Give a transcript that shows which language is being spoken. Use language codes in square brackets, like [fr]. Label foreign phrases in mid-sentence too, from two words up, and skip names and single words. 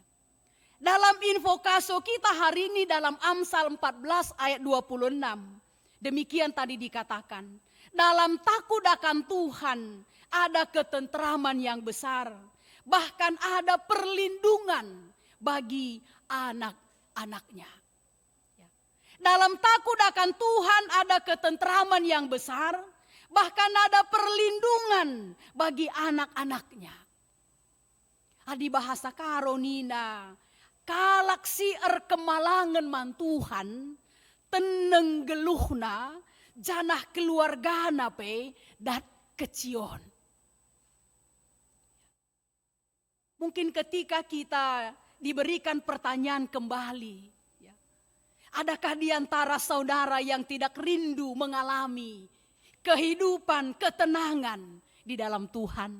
[id] Dalam infokaso kita hari ini dalam Amsal 14 ayat 26, demikian tadi dikatakan, dalam takut akan Tuhan ada ketentraman yang besar, bahkan ada perlindungan bagi anak-anaknya. Ya. Dalam takut akan Tuhan ada ketentraman yang besar, bahkan ada perlindungan bagi anak-anaknya. [btx] Di bahasa Karonina, kalaksi kemalangan man Tuhan, teneng geluhna, janah keluargana pe dat kecion. [id] Mungkin ketika kita diberikan pertanyaan kembali, ya, adakah di antara saudara yang tidak rindu mengalami kehidupan, ketenangan di dalam Tuhan?